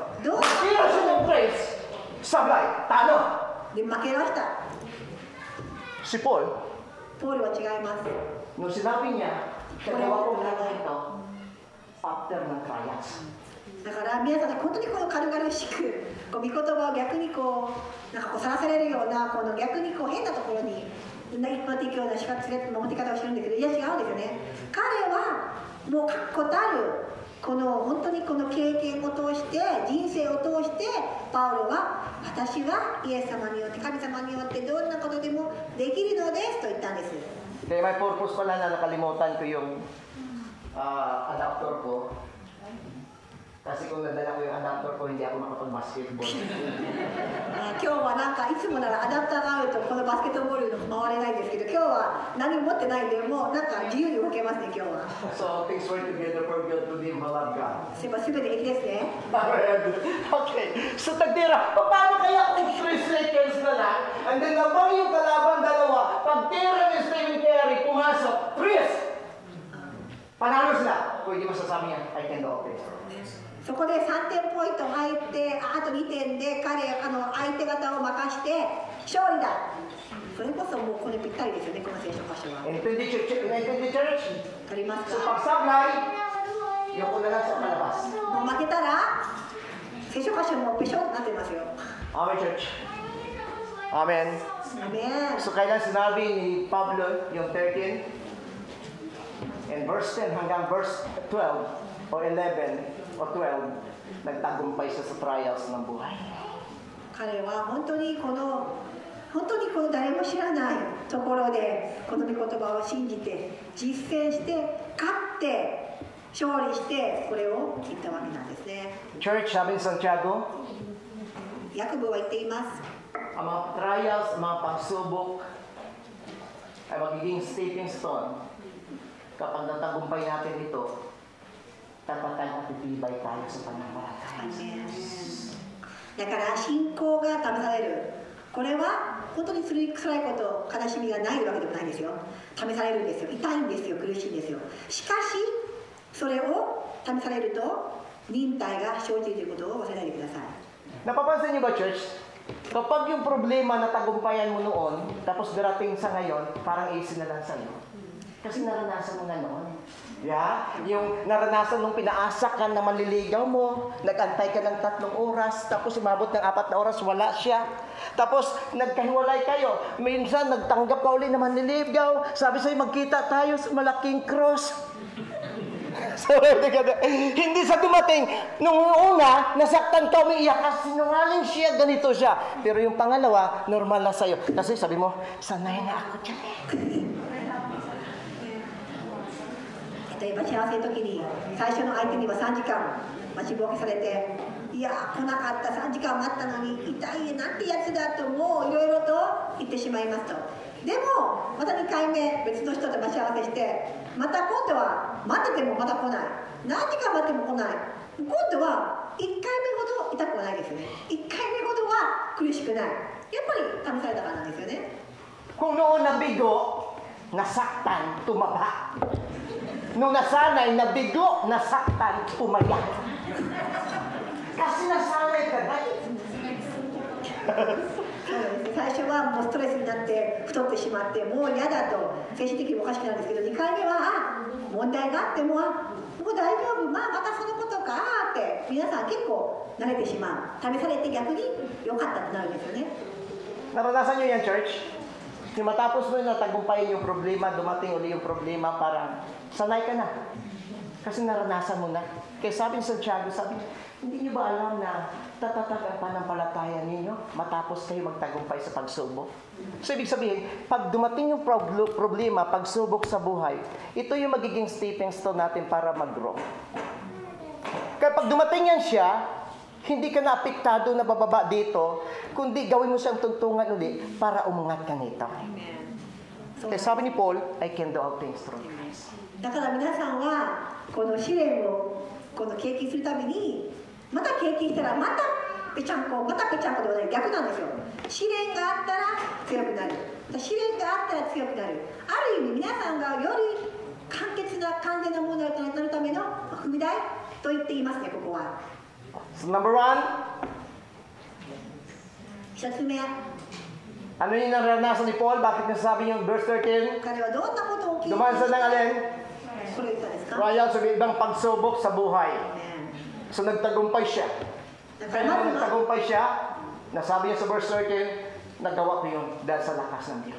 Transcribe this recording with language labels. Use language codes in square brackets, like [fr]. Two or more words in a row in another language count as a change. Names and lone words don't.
[ja] どう [tl] Tira siya ng praise. Sablay. Talo. [ja] で負けました。 [tl] Si Paul, [ja] ポールは違います。 [tl] nung sinabi niya, nagawa ko lahat na ito after ng trials. [ja] だから皆さん本当にこの軽々しく御言葉を逆にさらされるような逆に変なところに一般的ような持って方をしてるんだけど、いや違うんですよね。彼はもう確固たる本当にこの経験を通して人生を通してパウロは私はイエス様によって神様によってどんなことでもできるのですと言ったんです。 [tl] Kaya may purpose pala na nakalimutan ko yung adapter ko. Kasi kung nadala ko yung adapter ko, hindi ako makapag-basketball. [ja] 今日はなんかいつもならアダプターがあるとこのバスケットボールの回れないんですけど今日は何も持ってないんでもうなんか自由に動けますね今日は [en] So, things work together for good to them who love God. [ja] すいません全て平気ですね [tl] Okay. So, tagtira, paano kaya kung 3 seconds na lang, [en] and then [tl] nabang yung kalaban dalawa, pagtira ni Stephen Curry, pumasok, Chris! Panalo sila. Kung hindi masasabi niya, [en] I can do okay. [ja] そこで3点ポイント入ってあと2点で相手方を任して勝利だそれこそもうこれぴったりですよねこの聖書箇所は [tl] Intindi church. [ja] わかります [tl] So, [ja] か [tl] pagsablay, yung ko na lang sa palabas. [ja] もう負けたら聖書箇所もぺしょってなってますよ [en] Amen, church. Amen. [ja] アメン [tl] So, kailan sinabi ni Pablo yung 13? [en] And verse 10 [tl] hanggang verse 12 o 11 o 12, nagtagumpay siya sa trials ng buhay. [ja] 彼は本当にこの誰も知らないところでこの御言葉を信じて実践して勝って勝利してこれを言ったわけなんですね [tl] Church, sabi ni Santiago, [ja] ヤコブは言っています [tl] ang mga trials, ang mga pagsubok ay magiging [en] stepping stone. [tl] Kapag natagumpay natin ito, tapatan at itibay tayo sa pananampalataya. [ja] だから信仰が試されるこれは本当に辛いこと悲しみがないわけでもないんですよ試されるんですよ痛いんですよ苦しいんですよしかしそれを試されると忍耐が生じるということを忘れないでください [tl] Napapansin niyo ba, church? Kapag yung problema na tagumpayan mo noon, tapos darating sa ngayon, parang easy na lang sa'yo. Kasi naranasan mo na noon. [en] Yeah? [tl] Yung naranasan nung pinaasa ka na manliligaw mo, nag-antay ka ng 3 oras, tapos umabot ng 4 na oras, wala siya. Tapos nagkahiwalay kayo. Minsan nagtanggap ka uli na manliligaw. Sabi sa'yo, magkita tayo sa malaking cross. So, hindi sa dumating, nung una, nasaktan ka, umiiyak ka, sinungaling siya, ganito siya. Pero yung pangalawa, normal na sa'yo. Kasi sabi mo, sanay na ako dyan eh. [ja] 例えば幸せの時に最初の相手には3時間待ちぼうけされていや来なかった3時間待ったのに痛いなんてやつだともういろいろと言ってしまいますとでもまた2回目別の人と待ち合わせしてまた今度は待っててもまた来ない何時間待っても来ない今度は1回目ほど痛くはないですよね1回目ほどは苦しくないやっぱり試されたからなんですよね [tl] Kung noon nabigo, nasaktan, tumaba. Nung nasanay, nabigo, nasaktan, umayak. Kasi nasanay ka na. [ja] 最初はもうストレスになって太ってしまってもう嫌だと精神的におかしくなるんですけど2回目は問題があってももう大丈夫またそのことかって皆さん結構慣れてしまう試されて逆に良かったってなるんですよね [tl] Naranasan nyo yan, church? Yung matapos mo yung natagumpayan yung problema, dumating uli yung problema, parang sanay ka na. Kasi naranasan mo na. Kaya sabi ni Santiago, hindi nyo ba alam na tatatag ang panampalataya ninyo matapos kayo magtagumpay sa pagsubok? So, ibig sabihin, pag dumating yung problema, pagsubok sa buhay, ito yung magiging [en] stepping stone [tl] natin para mag-grow. Kaya pag dumating yan siya, hindi ka na-apektado na bababa dito, kundi gawin mo siyang tungtungan uli para umangat ka nito. Kaya sabi ni Paul, [en] I can do all things through Christ. [ja] だから皆さんはこの試練を経験するためにまた経験したらまたぺちゃんこではない逆なんですよ試練があったら強くなる試練があったら強くなるある意味皆さんがより完全なものになるための踏み台と言っていますねここは [en] So number 1, [ja] 1 つ目 [tl] ano yung naranasan ni Paul? Bakit nasasabi yung verse 13? [ja] 彼はどんなことを経験 [tl] Dumaan sa ng alin? [ja] これ言ったんですか [tl] Trials o ibang pagsubok sa buhay. So nagtagumpay siya. [ja] だか [tl] Kaya [ja] ら [tl] nung [ja] まずは [tl] nagtagumpay siya, nasabi niya sa verse 13, nagawa ko yun dahil sa lakas ng Diyos.